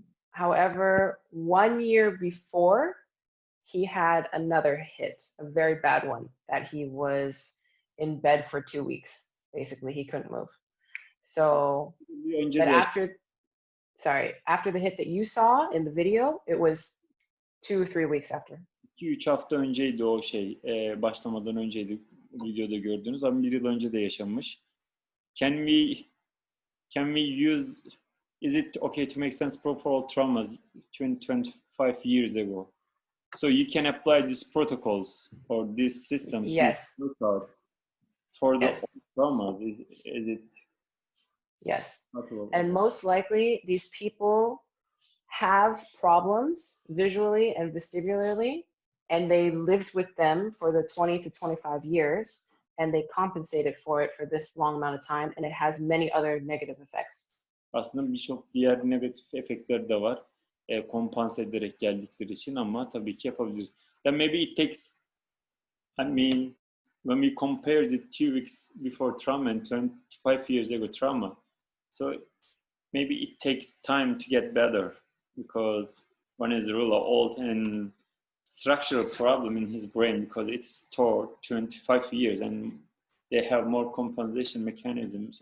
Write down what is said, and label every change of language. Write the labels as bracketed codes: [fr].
[en] However, 1 year before, he had another hit, a very bad one, that he was in bed for 2 weeks. Basically, he couldn't move. So, but after the hit that you saw in the video, it was 2 or 3 weeks after. [tr] 2-3 hafta önceydi o şey, başlamadan önceydi videoda gördüğünüz ama 1 yıl önce de yaşanmış. [en] Can we use, is it okay to make sense peripheral traumas 20-25 years ago? So you can apply these protocols or these systems, Yes. these methods for the Yes. traumas. Is it Yes. possible? And most likely, these people have problems visually and vestibularly, and they lived with them for the 20 to 25 years, and they compensated for it for this long amount of time, and it has many other negative effects. [tr] Aslında birçok diğer negatif efektleri de var. Kompanse ederek geldikleri için ama tabii ki yapabiliriz. [en] Then maybe it takes, I mean, when we compare the 2 weeks before trauma and 25 years ago trauma, so maybe it takes time to get better because one is really old and structural problem in his brain because it's stored 25 years and they have more compensation mechanism.